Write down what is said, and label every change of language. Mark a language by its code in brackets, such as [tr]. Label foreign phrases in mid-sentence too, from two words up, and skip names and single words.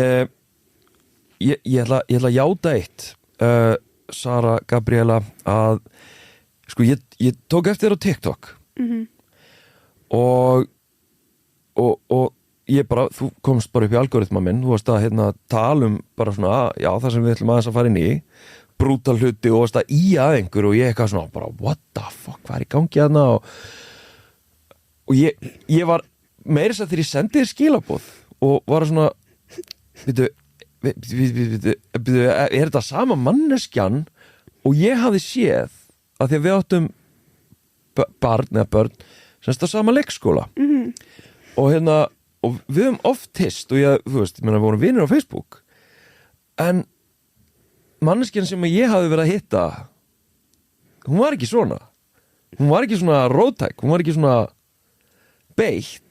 [is] Ég ætla að játa eitt, Sara Gabriela, að sko ég tók eftir þér á TikTok og ég bara, þú komst bara upp í algoritma minn, þú varst að tala bara svona, já, það sem við ætlum aðeins að fara inn í, brútal hluti og varst að í að einhver og ég eitthvað svona bara, [en] what the fuck, [is] hvað í gangi þarna og ég var meira þess að þegar ég sendi þér skilaboð og var svona er þetta sama manneskjan og ég hafði séð að því að við áttum börn semst á sama leikskóla og við höfum oft hist og þú veist, við vorum vinir á Facebook en manneskjan sem ég hafði verið að hitta hún var ekki svona róttæk, hún var ekki svona beitt.